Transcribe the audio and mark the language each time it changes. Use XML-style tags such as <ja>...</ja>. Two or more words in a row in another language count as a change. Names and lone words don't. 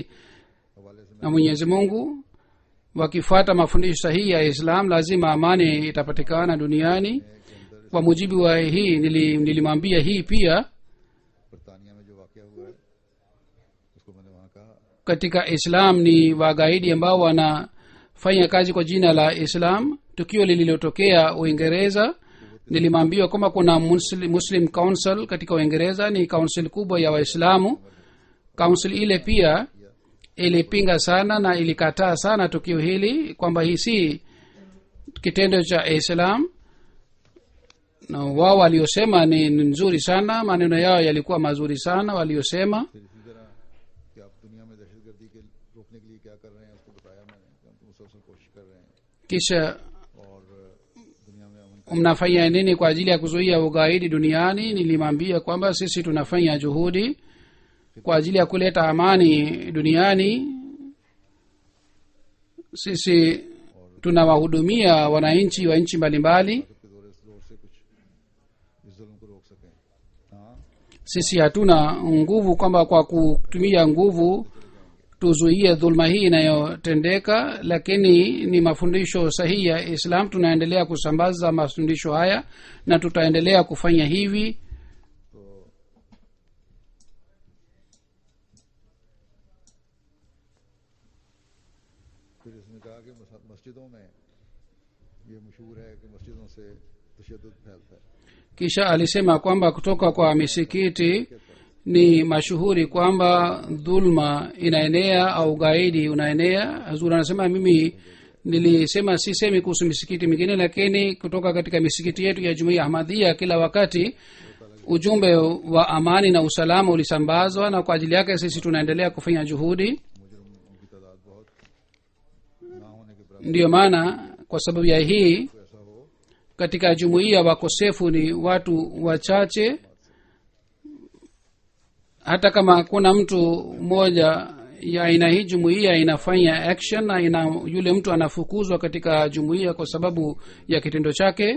<ur>حوالے سے</ur> <sw>na Mwenyezi Mungu. Wakifuata mafundisho sahihi ya Islam, lazima amani itapatikana duniani. Kwa mujibu wa hii nilimwambia hii pia</sw> <ur>برطانیہ میں جو واقعہ ہوا ہے اس کو میں نے وہاں کہا.</ur> <sw>katika Islam ni wagaidi ambao wanafanya kazi kwa jina la Islam. Tukio lililotokea Uingereza, nilimwambia kwamba kuna Muslim Council katika Uingereza, ni council kubwa ya Waislamu. Council ile pia ilipinga sana na ilikataa sana tukio hili kwamba hii si kitendo cha Islam, na wao waliosema ni nzuri sana, maneno yao yalikuwa mazuri sana waliosema.</sw> <ur>پھر اسی طرح کہ آپ دنیا میں دہشت گردی کے روکنے کے لیے کیا کر رہے ہیں اس کو بتایا میں نے کہ ہم تو مسلسل کوشش کر رہے ہیں</ur> <sw>Kisha</sw> <ur>اور دنیا میں امن کا</ur> <sw>mnafanya nini kwa ajili ya kuzuia ugaidi duniani? Nilimwambia kwamba sisi tunafanya juhudi kwa ajili ya kuleta amani duniani. Sisi tunawahudumia wananchi wa nchi mbalimbali.</sw> <ur>کے زور سے کچھ اس ظلم کو روک سکیں. ہاں,</ur> <sw>Sisi hatuna nguvu kwamba kwa kutumia nguvu tuzuie dhulma hii inayotendeka, lakini ni mafundisho sahihi ya Islam. Tunaendelea kusambaza mafundisho haya na tutaendelea kufanya hivi.</sw> <ur>پھر اس نے کہا کہ مسجدوں میں یہ مشہور ہے کہ مسجدوں سے تشدد پھیلتا ہے.</ur> <sw>Kisha alisema kwamba kutoka kwa misikiti ni mashuhuri kwamba dhulma inaenea au gaidi unaenea. Hazur anasema mimi nilisema sisemi kuhusu misikiti mingine, lakini kutoka katika misikiti yetu ya Jumuiya Ahmadiyya kila wakati ujumbe wa amani na usalama ulisambazwa, na kwa ajili yake sisi tunaendelea kufanya juhudi.</sw> <ur>ان کی تعداد بہت نہ ہونے کے برابر</ur> <sw>Ndiyo maana kwa sababu ya hii</sw> <ur>ایسا ہو</ur> <sw>katika jumuiya wakosefu ni watu wachache. Hata kama kuna mtu mmoja ya aina hii, jumuiya inafanya action na yule mtu anafukuzwa katika jumuiya kwa sababu ya kitendo chake.</sw>